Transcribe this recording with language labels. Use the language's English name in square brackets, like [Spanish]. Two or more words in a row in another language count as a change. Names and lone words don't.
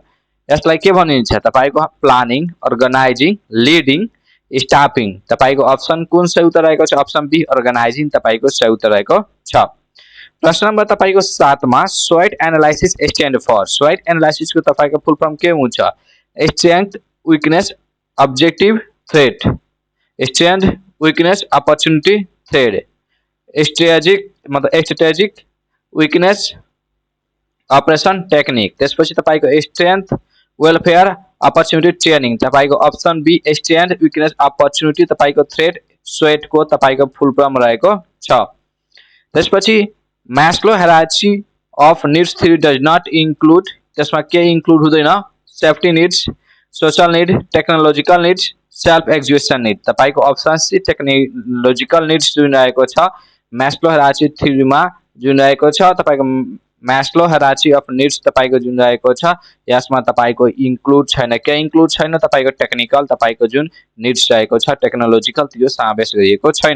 [Nepali] यसलाई के भनिन्छ? [English] तपाईको planning, organizing, leading, staffing. [Nepali] तपाईको अप्सन कुन सही उत्तर रहेको छ? [English] option B organizing [Nepali] तपाईको सही उत्तर रहेको छ। प्रश्न नम्बर तपाईको 7 मा [English] SWOT analysis stand for. SWOT analysis [Nepali] को तपाईको [English] full form [Nepali] के हुन्छ? [English] strength, weakness, objective, threat. strength, weakness, opportunity, threat. strategic, weakness, operation, टेक्निक। [Nepali] त्यसपछि तपाईको [English] strength, welfare, opportunity, training. [Nepali] तपाईको [English] option B strength, weakness, opportunity [Nepali] तपाईको [English] threat SWOT [Nepali] को तपाईको [English] full form [Nepali] रहेको छ। त्यसपछि [English] Maslow hierarchy of needs theory does not include, [Nepali] त्यसमा के इन्क्लुड हुँदैन? [English] safety needs, social need, technological needs, self actualization need. [Nepali] तपाईको [English] option C technological needs [Nepali] जुन रहेको छ [English] Maslow hierarchy [Nepali] थ्योरीमा जुन रहेको छ तपाईको [English] Maslow hierarchy of needs [Nepali] तपाईको जुन रहेको छ यसमा तपाईको इन्क्लुड छैन के इन्क्लुड छैन तपाईको टेक्निकल तपाईको जुन निड्स रहेको छ टेक्नोलोजिकल त्यो समावेश गरिएको छैन।